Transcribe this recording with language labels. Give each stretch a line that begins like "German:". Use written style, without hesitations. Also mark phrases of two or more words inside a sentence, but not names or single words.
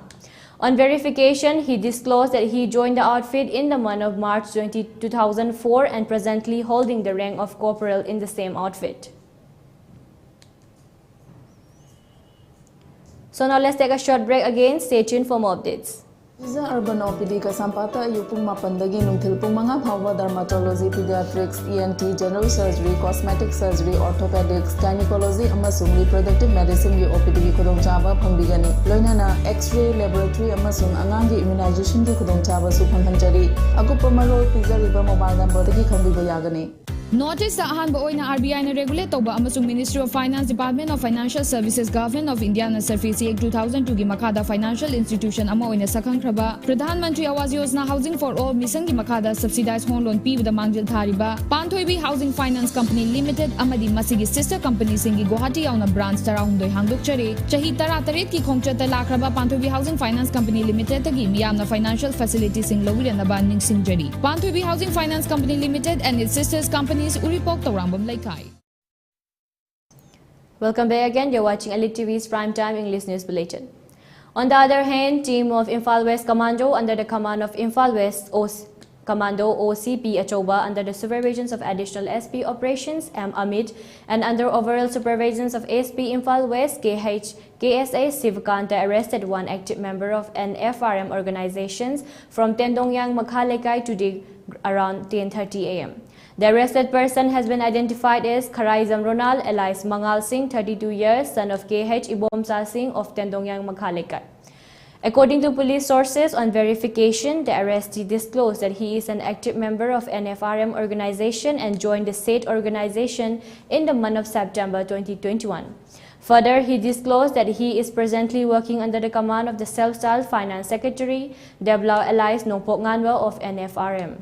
English: On verification, he disclosed that he joined the outfit in the month of March 2004 and presently holding the rank of corporal in the same outfit. So now let's take a short break again. Stay tuned for more updates. Urban OPD
Manipuri: ka sampata yupung mapandagi nungthil pung mga bhawa
English: dermatology, pediatrics, ENT, general surgery, cosmetic surgery, orthopedics, gynecology
Manipuri: amasung
English: reproductive medicine
Manipuri: gi OPD gi khudong chaba phangbigani loinana
English: X-ray laboratory
Manipuri: amasung angang gi immunization gi khudong chaba su phanghanjari agupa marol pizariba
English: mobile number
Manipuri: gi khambiba yagani. Notice the ahanba oina RBI na regulate toba amasung Ministry of Finance, Department of Financial Services, Government of India na Surface Act 2002 gi makada
English: financial institution
Manipuri: ama oina sakhangkraba Pradhan Mantri Awas Yojana Housing for All mission gi makada
English: subsidized home loan
Manipuri: pibada mangjil thariba Panthoibi Housing Finance Company Limited amadi masigi
English: sister company
Manipuri: singi Guwahati yauna branch tarahumdoi hangdokchare chahi tara-taret ki khongchata lakraba Panthoibi Housing Finance Company Limited tagi miyamna
English: financial facilities
Manipuri: sing lowiranaba ningsingjari.
English: Panthoibi Housing Finance Company Limited and its sisters company Welcome back again. You're watching Elite TV's Primetime English News Bulletin. On the other hand, team of Imphal West Commando under the command of Imphal West Commando OCP Achoba under the supervisions of Additional SP Operations M. Amit and under overall supervisions of SP Imphal West KSA Sivakanta arrested one active member of an FRM organizations from Tendongyang Makhalekai today around 10:30 a.m. The arrested person has been identified as Kharaizam Ronal alias Mangal Singh, 32 years, son of KH Ibomsa Singh of Tendongyang Makhalekai. According to police sources, on verification, the arrestee disclosed that he is an active member of an FRM organization and joined the state organization in the month of September 2021. Further, he disclosed that he is presently working under the command of the self-styled Finance Secretary, Deblao alias Nopok Nganwa of NFRM.